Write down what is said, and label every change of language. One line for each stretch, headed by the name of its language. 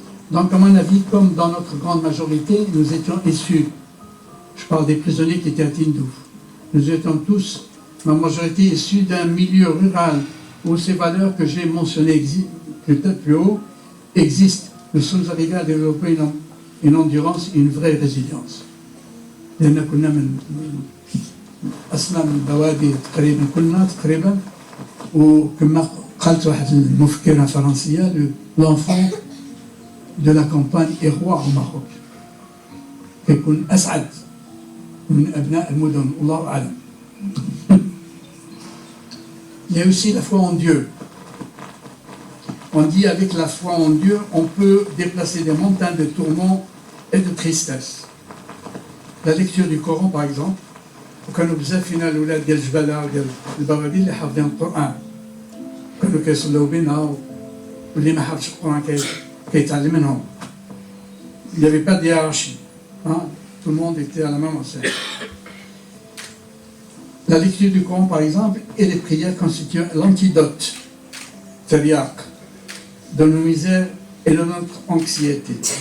French: Donc, à mon avis, comme dans notre grande majorité, nous étions issus, je parle des prisonniers qui étaient à Tindouf, nous étions tous, ma majorité, issus d'un milieu rural où ces valeurs que j'ai mentionnées peut-être plus haut existent. Nous sommes arrivés à développer une endurance et une vraie résilience.
Arabic: لأن كنا من أصلا من بوادي تقريبا كلنا تقريبا وكما قالت واحد المفكرة فرنسية
French: l'enfant de la campagne est roi au Maroc.
Arabic: كيكون أسعد من أبناء المدن والله أعلم.
French: Il y a aussi la foi en Dieu. On dit avec la foi en Dieu, on peut déplacer des montagnes de tourments et de tristesse. La lecture du Coran, par exemple,
Arabic: وكانوا بزاف فينا الأولاد ديال الجبالة وديال البوادي اللي حافظين القرآن. كانوا كيصلوا بينا واللي ما حافظش القرآن كيتعلم منهم.
French: Il n'y avait pas de hiérarchie. Hein? Tout le monde était à la même enseigne. La lecture du Coran, par exemple, et les prières constituent l'antidote, c'est-à-dire de nos misères et de notre anxiété.